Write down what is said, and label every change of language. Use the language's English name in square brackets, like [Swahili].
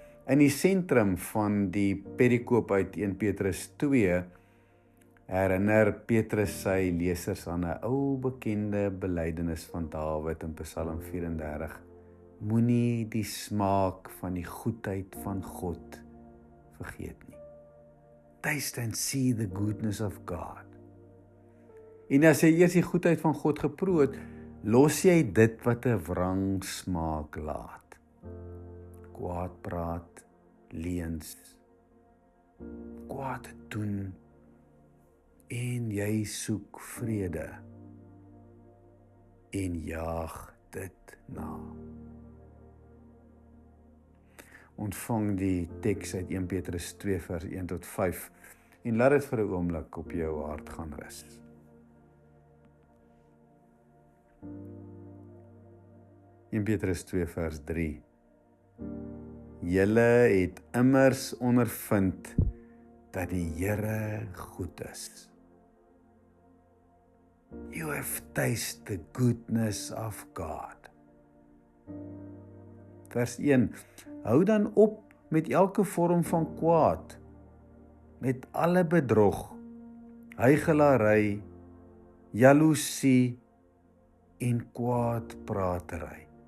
[Afrikaans] In die sentrum van die perikoop uit 1 Petrus 2 herinner Petrus sy lesers aan 'n ou bekende belydenis van Dawid in Psalm 34. Moenie die smaak van die goedheid van God vergeet nie. [English] Taste and see the goodness of God. [Afrikaans] En as jy eers die goedheid van God geproe het, los jy dit wat 'n wrang smaak laat. Kwaad praat, leuns, kwaad doen, en jy soek vrede en jaag dit na. Ontvang die teks uit 1 Petrus 2 vers 1 tot 5 en laat dit vir 'n oomblik op jou hart gaan rus. In Petrus 2 vers 3. Julle het immers ondervind dat die Here goed is. [English] You have tasted the goodness of God. [Afrikaans] Vers 1. Hou dan op met elke vorm van kwaad, met alle bedrog, huichelary, jaloesie en kwaadpratery.